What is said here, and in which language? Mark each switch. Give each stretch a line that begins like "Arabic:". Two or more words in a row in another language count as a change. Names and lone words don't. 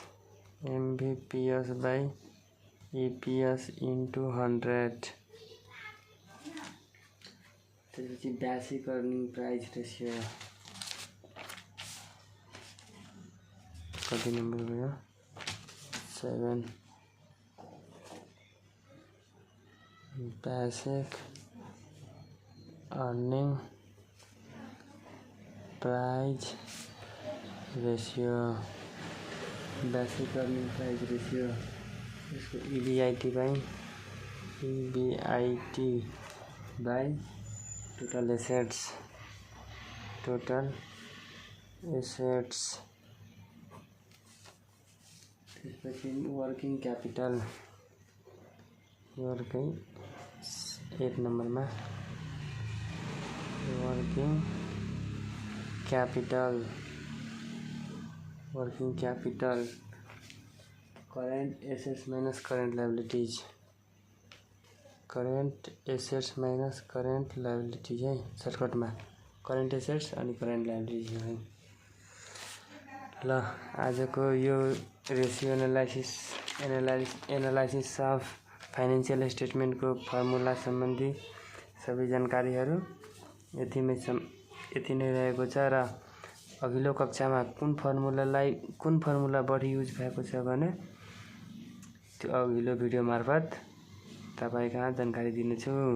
Nepali: into 100 त्यसपछि
English: basic earning price ratio
Nepali: कति नंबर गयो 7
English: basic earning price ratio इसको EBIT by total assets त्यसपछि working capital
Hindi: 8 नंबर में
English: working capital current assets minus current liabilities
Hindi: है सर्टकट में
English: current assets
Hindi: अनि
English: current liabilities
Hindi: है।
Nepali: ल आज को यो
English: ratio analysis of financial statement
Nepali: को फर्मुला संबंधी सबै जानकारीहरू यति नै रहेको छ र अघिल्लो कक्षामा कुन फर्मुला बढी युज भएको छ भने त्यो अघिल्लो भिडियो मार्फत तपाईकहाँ जानकारी दिनेछु।